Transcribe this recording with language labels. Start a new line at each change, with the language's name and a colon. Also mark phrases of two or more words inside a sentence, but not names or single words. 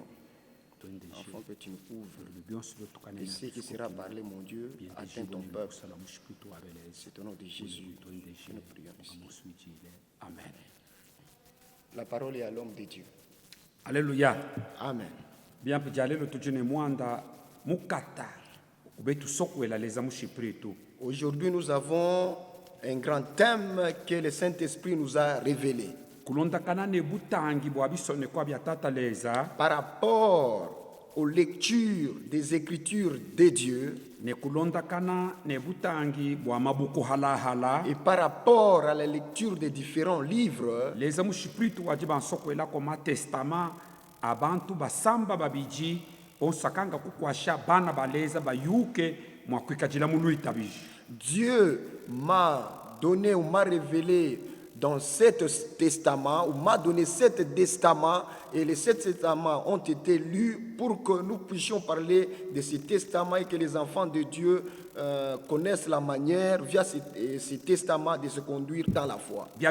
French: Enfant, que tu nous ouvres et ce qui sera parlé, mon Dieu, atteint ton peuple. C'est au nom de Jésus que nous prions ici. Amen. La parole est à l'homme de Dieu. Alléluia. Amen.
Luba-Katanga: Bien pejalelo tujene mwanda mukata ubetu sokwela leza mushipritu.
French: Aujourd'hui, nous avons un grand thème que le Saint-Esprit nous a révélé. Par rapport aux lectures des Écritures de Dieu et par rapport à la lecture des différents livres,
Luba-Katanga: abantu basamba babiji bonsakanga kukwasha bana baleza bayuke mwakwikajila muluita biji.
French: Dieu m'a donné ou m'a révélé dans cet testament, ou m'a donné 7 testaments, et les 7 testaments ont été lus pour que nous puissions parler de ces testaments et que les enfants de Dieu connaissent la manière, via ces testaments, de se conduire dans la foi.